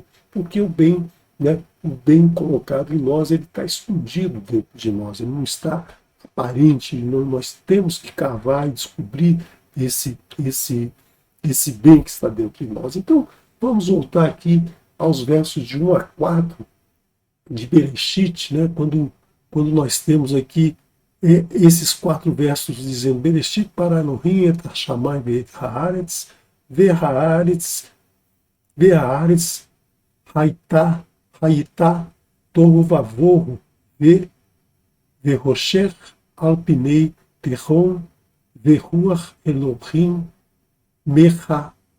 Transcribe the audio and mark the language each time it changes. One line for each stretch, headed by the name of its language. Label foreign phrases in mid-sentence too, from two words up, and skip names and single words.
Portuguese: Porque o bem, né, o bem colocado em nós, ele está escondido dentro de nós, ele não está aparente, nós temos que cavar e descobrir esse bem que está dentro de nós. Então, vamos voltar aqui aos versos de 1 a 4 de Bereshit, né, quando nós temos aqui esses 4 versos dizendo
Hebrew: בראשית ברא אלהים את השמים ואת הארץ והארץ היתה תהו ובהו וחשך על פני תהום ורוח אלהים מרחפת